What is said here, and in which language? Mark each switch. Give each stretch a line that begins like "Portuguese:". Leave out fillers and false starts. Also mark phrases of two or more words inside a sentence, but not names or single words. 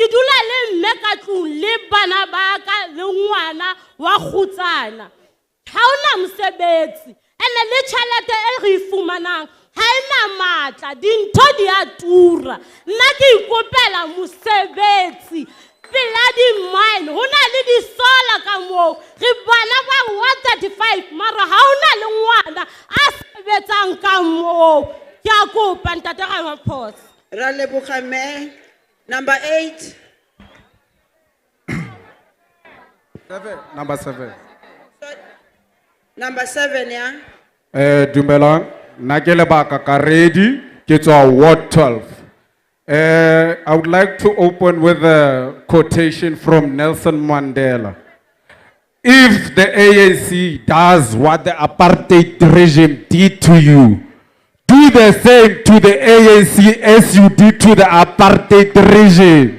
Southern Sotho: dula le mme ka tlung le bana ba ka le ngwana wa kgutsana ha ona mosebetsi ene le tjhelete e re fumanang ha ena matla dintho di a tura nna ke ikopela mosebetsi pela di-mine ho na le di-sola ka moo re bana ba 35 mara ha ona le ngwana a sebetsang ka moo ke a kopa Ntate Ramaphosa
Tswana: Ra leboga mme.
English: Number 8. Number 7. Number 7, yeah.
Tswana: Dumelang, nna ke Lebaka ka ready, ke tswa Ward 12.
English: I would like to open with a quotation from Nelson Mandela. If the ANC does what the apartheid regime did to you, do the same to the ANC as you did to the apartheid regime.